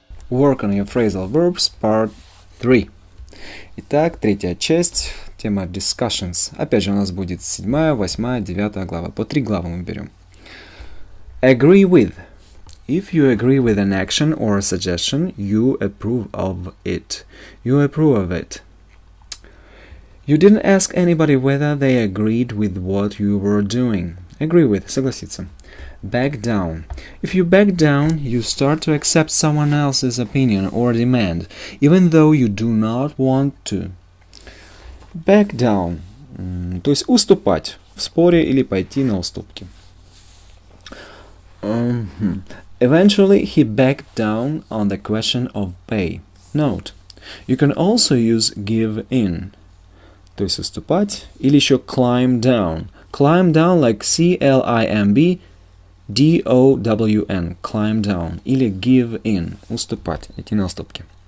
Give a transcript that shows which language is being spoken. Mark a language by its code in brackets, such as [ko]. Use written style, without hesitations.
[en] Work on your phrasal verbs, part 3. [ru] Итак, третья часть, тема discussions. Опять же, у нас будет 7, 8, 9 глава. По 3 главы мы берем. [en] Agree with. If you agree with an action or a suggestion, you approve of it. You approve of it. You didn't ask anybody whether they agreed with what you were doing. Agree with, [ru] согласиться. [en] Back down. If you back down, you start to accept someone else's opinion or demand, even though you do not want to. Back down. [ru] То есть уступать в споре или пойти на уступки. [en] Eventually, he backed down on the question of pay. Note. You can also use give in. [ru] То есть уступать. Или еще [en] climb down. Climb down like C-L-I-M-B D-O-W-N, climb down, [ru] или [en] give in, [ru] уступать, идти на уступки.